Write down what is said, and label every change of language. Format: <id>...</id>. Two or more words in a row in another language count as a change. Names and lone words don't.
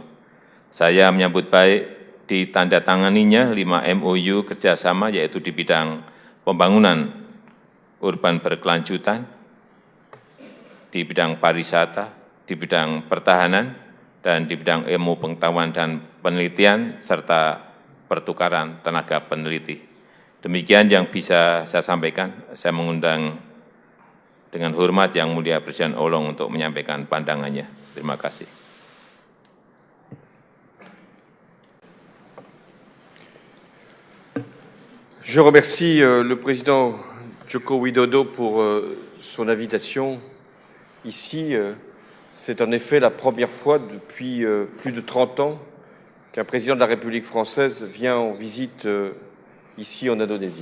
<id>Saya menyambut baik ditandatanganinya 5 MOU kerjasama yaitu di bidang pembangunan urban berkelanjutan, di bidang pariwisata, di bidang pertahanan, dan di bidang ilmu pengetahuan dan penelitian, serta pertukaran tenaga peneliti. Demikian yang bisa saya sampaikan. Saya mengundang dengan hormat Yang Mulia Presiden Hollande untuk menyampaikan pandangannya. Terima kasih.</id> <fr>Je remercie le Président Joko Widodo pour son invitation ici. C'est en effet la première fois depuis plus de 30 ans qu'un président de la République française vient en visite ici en Indonésie.</fr>